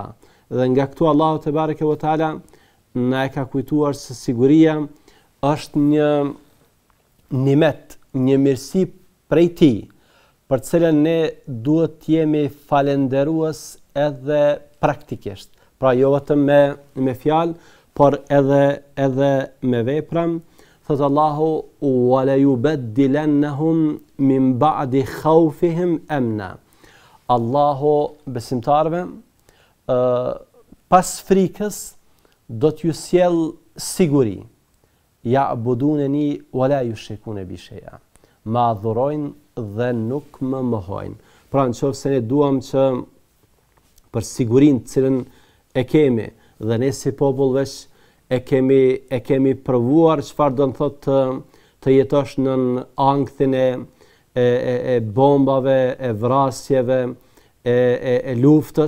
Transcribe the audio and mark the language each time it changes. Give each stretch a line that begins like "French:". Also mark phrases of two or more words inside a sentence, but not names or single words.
Albanian: Dhe nga këtu Allahu
Arabic: تبارك وتعالى
Albanian: na e ka kujtuar se siguria është një nimet, një mirësi prej tij, për cilën ne duhet të jemi falënderues edhe praktikisht. Pra jo vetëm me fjalë, por edhe me vepra. Thot Allahu:
Arabic: "وليبدلنهم من بعد خوفهم أمنا."
Albanian: Allahu besimtarve pas frikës do t'ju sjell siguri.
Arabic: يعبدونني ولا يشركون بي شيئا.
Albanian: Ma adhurojnë dhe nuk më mohojnë. Pra nëse ne duam që për sigurinë të cilën e kemi, dhe ne si popull veç e kemi provuar çfarë do të thotë të jetosh në ankthin e bombave, e vrasjeve, e luftës.